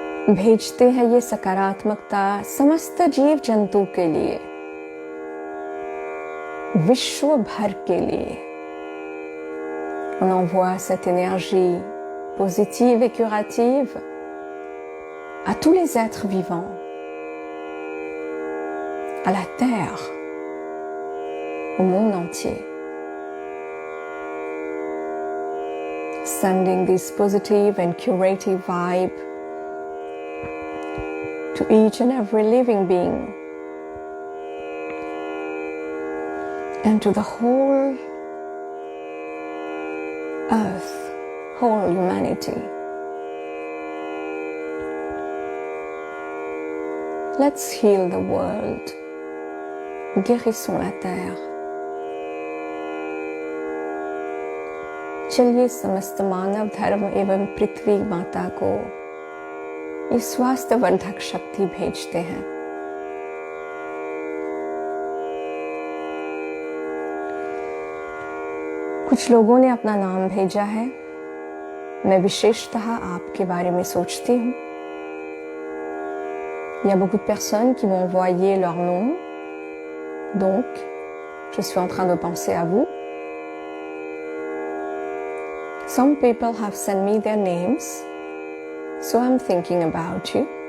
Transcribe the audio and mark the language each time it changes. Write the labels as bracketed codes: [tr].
[hi] भेजते हैं ये सकारात्मकता समस्त जीव जंतु के लिए, विश्व भर के लिए। [fr] On envoie cette énergie positive et curative à tous les êtres vivants, à la Terre, au monde entier. [en] Sending this positive and curative vibe to each and every living being and to the whole earth, whole humanity. Let's heal the world. [fr] Guérissons la terre. [hi] चलिए समस्त मानव धर्म एवं पृथ्वी माता को इस स्वास्थ्यवर्धक शक्ति भेजते हैं। कुछ लोगों ने अपना नाम भेजा है। मैं विशेषतः आपके बारे में सोचती हूँ। [fr] Il y a beaucoup de personnes qui m'ont envoyé leur nom, donc je suis en train de penser à vous. [en] Some people have sent me their names, so I'm thinking about you.